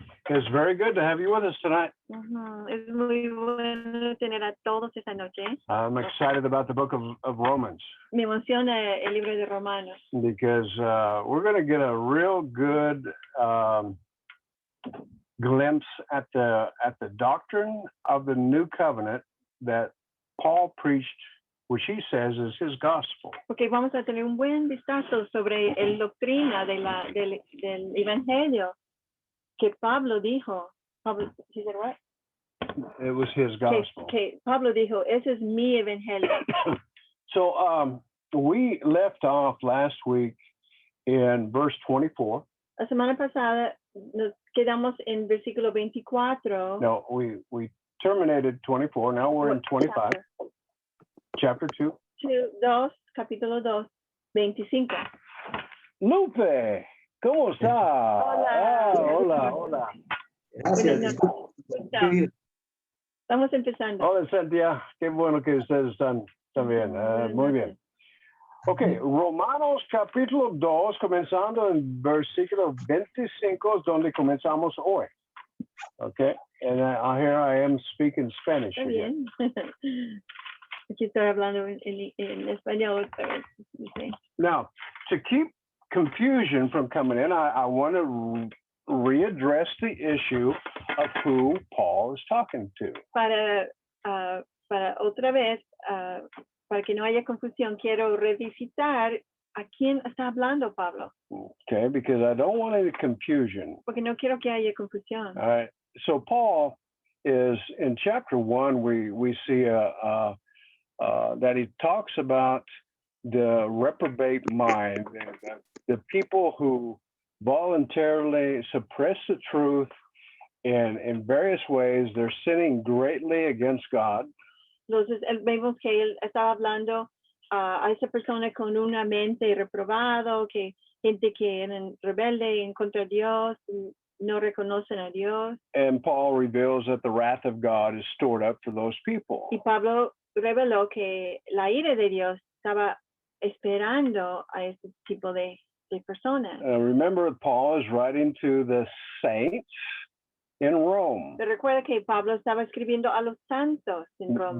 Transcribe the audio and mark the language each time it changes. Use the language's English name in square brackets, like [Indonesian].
[English] It's very good to have you with us tonight. [Spanish] Es muy bueno tener a todos esta noche. [English] I'm excited about the book of Romans [Spanish] Me emociona el libro de Romanos [English] because we're going to get a real good glimpse at the doctrine of the new covenant that Paul preached, which he says is his gospel. [Spanish] porque vamos a tener un buen vistazo sobre la doctrina del evangelio que Pablo dijo. [English] Pablo, he said what? It was his gospel. [Spanish] Que Pablo dijo, ese es mi evangelio. [English] So we left off last week in verse 24. [Spanish] La semana pasada nos quedamos en versículo 24. [English] No, we terminated 24. Now we're in 25. Chapter 2. [Spanish] 2, capítulo 2, 25. Lupe, ¿cómo está? Hola. Hola. Gracias. Disculpe. Estamos empezando. Hola, Cintia. Qué bueno que ustedes están bien. Muy bien. Ok, Romanos capítulo 2, comenzando en versículo 25, donde comenzamos hoy. [English] Ok, and here I am speaking Spanish [Spanish] Está [English] again. [Spanish] bien. Aquí estoy hablando en español. [English] Okay. Now, to keep confusion from coming in, I want to readdress the issue of who Paul is talking to. [Spanish] Para otra vez, para que no haya confusión, quiero revisitar a quién está hablando Pablo. [English] Okay, because I don't want any confusion. [Spanish] Porque no quiero que haya confusión. [English] All right. So Paul is in chapter 1. We see that he talks about the reprobate mind, the people who voluntarily suppress the truth, and in various ways they're sinning greatly against God. [Spanish] Entonces, vemos que él estaba hablando a esa persona con una mente reprobado, que gente que eran rebelde en contra de Dios, no reconocen a Dios. [English] And Paul reveals that the wrath of God is stored up for those people. [Spanish] Y Pablo reveló que la ira de Dios estaba esperando a ese tipo de personas. [English] Remember, Paul is writing to the saints in Rome. [Spanish] Pero recuerda que Pablo estaba escribiendo a los santos en Roma.